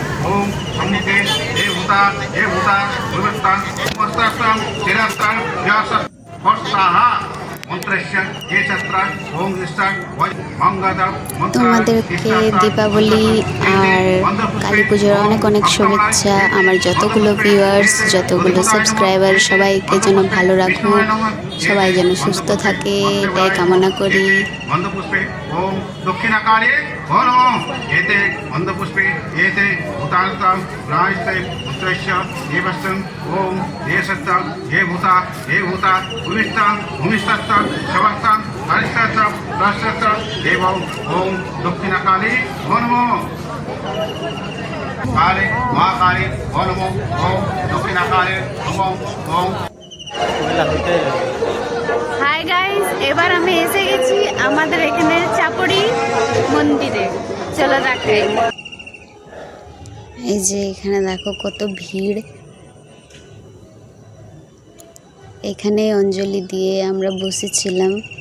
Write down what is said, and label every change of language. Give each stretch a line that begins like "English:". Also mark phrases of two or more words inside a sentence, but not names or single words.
Bangla: তোমাদেরকে দীপাবলি আর কালী পুজোর অনেক অনেক শুভেচ্ছা। আমার যতগুলো ভিউয়ার্স, যতগুলো সাবস্ক্রাইবার, সবাইকে যেন ভালো রাখুক, সবাই যেন সুস্থ থাকে, এটাই কামনা করি।
Sanskrit: ओम दक्षिणाकाले नमः एते मन्दपुष्पे एते भूतान्तं राजते पुत्रस्य देवस्तं ओम देशस्तं हे भूता भूमिष्ठां भूमिष्ठस्तं शवस्तं हरिष्ठस्तं राष्ट्रस्तं देवं ओम दक्षिणाकाले नमः काले महाकाले नमः ओम दक्षिणाकाले नमः ओम।
Bangla: হাই গাইস, এবার আমি এসে গেছি আমাদের এখানে চাপড়ি মন্দিরে, চলো দেখাই। এই যে এখানে দেখো কত ভিড়। এখানে অঞ্জলি দিয়ে আমরা বসেছিলাম।